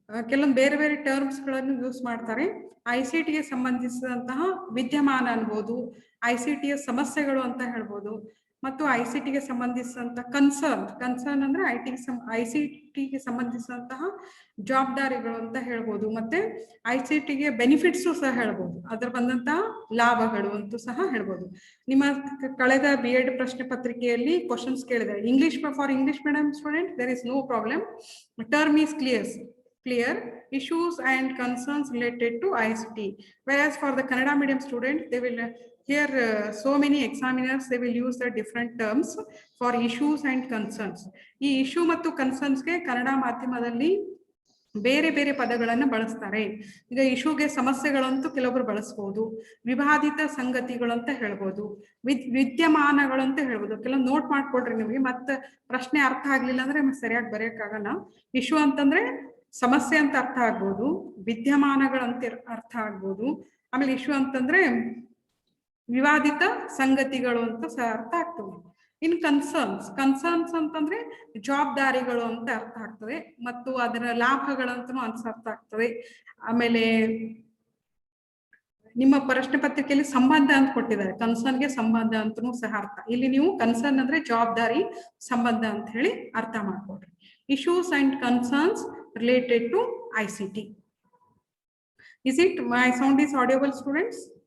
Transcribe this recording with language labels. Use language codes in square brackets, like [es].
[kn] ಕೆಲವೊಂದು ಬೇರೆ ಬೇರೆ ಟರ್ಮ್ಸ್ ಗಳನ್ನು ಯೂಸ್ ಮಾಡ್ತಾರೆ. ಐಸಿಟಿಗೆ ಸಂಬಂಧಿಸಿದಂತಹ ವಿದ್ಯಮಾನ ಅನ್ಬೋದು, ಐಸಿಟಿಯ ಸಮಸ್ಯೆಗಳು ಅಂತ ಹೇಳ್ಬೋದು, ಮತ್ತು ಐಸಿಟಿಗೆ ಸಂಬಂಧಿಸಿದಂತಹ ಕನ್ಸರ್ನ್ ಅಂದ್ರೆ ಐಸಿಟಿಗೆ ಸಂಬಂಧಿಸಿದಂತಹ ಜವಾಬ್ದಾರಿಗಳು ಅಂತ ಹೇಳ್ಬೋದು. ಮತ್ತೆ ಐಸಿಟಿಗೆ ಬೆನಿಫಿಟ್ಸು ಸಹ ಹೇಳ್ಬೋದು, ಅದ್ರ ಬಂದಂತಹ ಲಾಭಗಳು ಅಂತೂ ಸಹ ಹೇಳ್ಬೋದು. ನಿಮ್ಮ ಕಳೆದ BEd ಪ್ರಶ್ನೆ ಪತ್ರಿಕೆಯಲ್ಲಿ ಕ್ವಶನ್ಸ್ ಕೇಳಿದ್ದಾರೆ. [en] For English medium student there is no problem. Term is clear issues and concerns related to ICT, whereas for the Kannada medium student they will here so many examiners they will use the different terms for issues and concerns. [kn] ಈ issue ಮತ್ತು concerns ಗೆ ಕನ್ನಡ ಮಾಧ್ಯಮದಲ್ಲಿ ಬೇರೆ ಬೇರೆ ಪದಗಳನ್ನು ಬಳಸ್ತಾರೆ. ಈಗ ಇಶ್ಯೂಗೆ ಸಮಸ್ಯೆಗಳಂತೂ ಕೆಲವೊಬ್ರು ಬಳಸಬಹುದು, ವಿವಾದಿತ ಸಂಗತಿಗಳು ಅಂತ ಹೇಳ್ಬೋದು, ವಿದ್ಯಮಾನಗಳು ಅಂತ ಹೇಳ್ಬೋದು. ಕೆಲವು ನೋಟ್ ಮಾಡ್ಕೊಡ್ರಿ, ನಿಮಗೆ ಮತ್ತೆ ಪ್ರಶ್ನೆ ಅರ್ಥ ಆಗ್ಲಿಲ್ಲ ಅಂದ್ರೆ ಸರಿಯಾಗಿ ಬರೆಯಕ್ಕಾಗಲ್ಲ. ಇಶ್ಯೂ ಅಂತಂದ್ರೆ ಸಮಸ್ಯೆ ಅಂತ ಅರ್ಥ ಆಗ್ಬೋದು, ವಿದ್ಯಮಾನಗಳಂತ ಅರ್ಥ ಆಗ್ಬೋದು, ಆಮೇಲೆ ಇಶ್ಯೂ ಅಂತಂದ್ರೆ ವಿವಾದಿತ ಸಂಗತಿಗಳು ಅಂತ ಸಹ ಅರ್ಥ ಆಗ್ತದೆ. ಇನ್ ಕನ್ಸರ್ನ್ಸ್ ಅಂತಂದ್ರೆ ಜವಾಬ್ದಾರಿಗಳು ಅಂತ ಅರ್ಥ ಆಗ್ತದೆ, ಮತ್ತು ಅದರ ಲಾಭಗಳಂತನೂ ಅರ್ಥ ಆಗ್ತದೆ. ಆಮೇಲೆ ನಿಮ್ಮ ಪ್ರಶ್ನೆ ಪತ್ರಿಕೆಯಲ್ಲಿ ಸಂಬಂಧ ಅಂತ ಕೊಟ್ಟಿದ್ದಾರೆ, ಕನ್ಸರ್ನ್ಗೆ ಸಂಬಂಧ ಅಂತನೂ ಸಹ ಅರ್ಥ. ಇಲ್ಲಿ ನೀವು ಕನ್ಸರ್ನ್ ಅಂದ್ರೆ ಜವಾಬ್ದಾರಿ, ಸಂಬಂಧ ಅಂತ ಹೇಳಿ ಅರ್ಥ ಮಾಡ್ಕೊಡ್ರಿ. [en] Issues and concerns related to ICT. Is it my sound is audible, students?